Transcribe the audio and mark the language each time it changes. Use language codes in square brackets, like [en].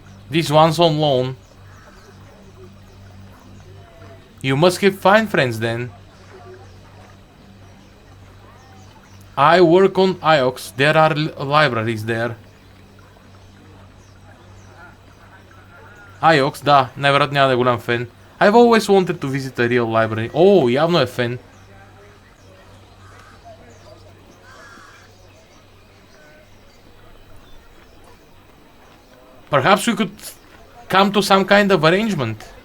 [en] This one's on loan. You must have fine friends then. I work on IOX. There are libraries there. [bg] IOX, да, най-вероятно няма да е голям фен. [en] I've always wanted to visit a real library. [bg] О, явно е фен. [en] Perhaps we could come to some kind of arrangement.